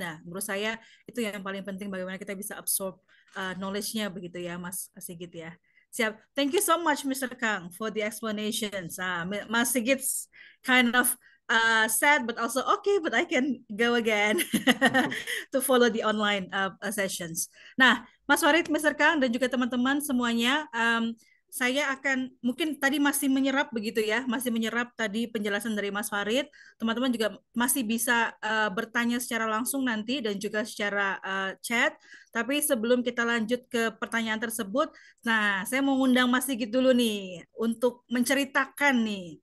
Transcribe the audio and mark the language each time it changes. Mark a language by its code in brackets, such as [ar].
[id] Nah, menurut saya itu yang paling penting bagaimana kita bisa absorb knowledge-nya begitu ya, Mas Sigit ya. [en] Siap. Thank you so much, Mr. Kang, for the explanations. Mas Sigit's kind of sad but also okay, but I can go again to follow the online sessions. [id] Nah, Mas Warid, Mr. Kang, dan juga teman-teman semuanya, saya akan mungkin tadi masih menyerap begitu ya, masih menyerap tadi penjelasan dari Mas Farid. Teman-teman juga masih bisa bertanya secara langsung nanti dan juga secara chat. Tapi sebelum kita lanjut ke pertanyaan tersebut, nah saya mau ngundang Mas Sigit dulu nih untuk menceritakan nih.